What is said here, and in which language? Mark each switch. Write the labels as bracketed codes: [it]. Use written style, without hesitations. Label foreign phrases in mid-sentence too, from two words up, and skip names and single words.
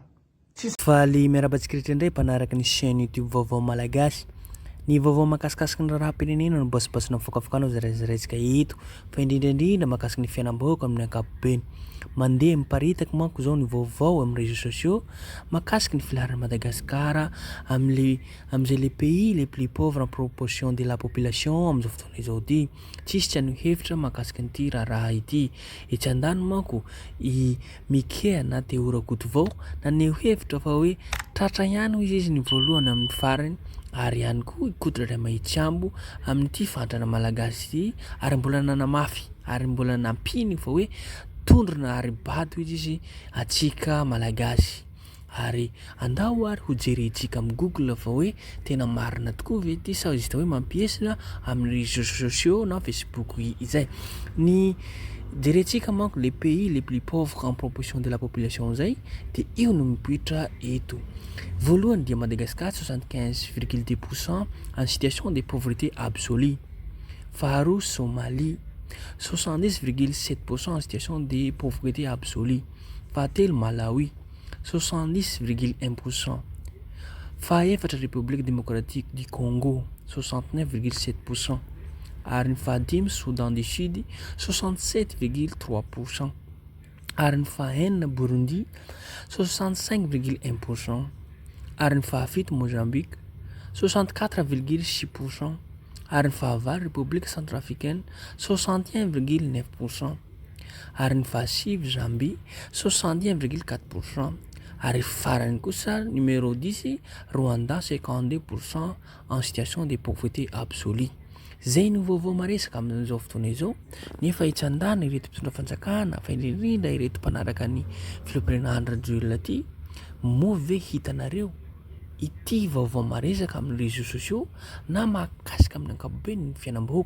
[mg] Fa le miarabantsika rehetra indray mpanaraka ny chaîne YouTube vaovao malagasy. Ny vaovao mahakasikasiky ny raharaham-pirenena no bosibosina mifokafokanao zaraizaraitsika eto, fa indrindraindrindra mahakasiky ny fiainam-bahoaka amin'ny ankapobeny. Mandeha miparitaka manko zao ny vaovao amin'ny [fr] réseaux sociaux [mg] mahakasiky ny filaharana Madagasikara am'izay [fr] les pays les plus pauvres en proportion de la population [mg] am'izao fotoana izao ty. Tsisy tsy hanao hevitra mahakasiky nyty raharaha ity. Etsy andany manko i Mike na Théora Gotovao naneho hevitra fa hoe tratra ihany izy ny voalohany amin'ny farany, ary ihany koa ikotra ray Mahitsiambo amin'ity fandrana malagasy ty, ary mbola nanamafy ary mbola nampiny fa hoe tondrona ary bato izy atsika malagasy. Ary andao ary ho jerentsika amin'ny Google fa hoe tena marina tokoa ve ty sa izy hoe mampiesina amin'ny [fr] réseaux sociaux [mg] na Facebook izay. Ny jerentsika manko [fr] les pays les plus pauvres en proportion de la population [mg] zay de io no mipitra eto. Voalohany dia Madagascar 75,2% [fr] en situation de pauvreté absolue. [mg] Faharoa Somalie 70,7% [fr] en situation de pauvreté absolue. [mg] Fahatelo Malawi 70,1%. Fahaefatra République démocratique du Congo 69,7%. Ary ny fahadimy Soudan du Sud 67,3%. Ary ny fahaenina Burundi 65,1%. Ary ny fahafito Mozambique 64,6%. Ary ny fahavalo République centrafricaine 61,9%. Ary ny fahasivy Zambie 61,4%. Ary farany kosa numéro 10 Rwanda 52% [fr] en situation de pauvreté absolue. [mg] Zay no vaovao maresaka amin'izao fotoana izao, nefa itsandana ireto mpitondra fanjakana fa indrindra ireto mpanaraka ny filohampirenena Andry ty, moa ve hitanareo ity vaovao maresaka amin'ny [fr] réseaux sociaux [mg] na mahakasika amin'ny ankapobeny ny fiainam-bahoaka.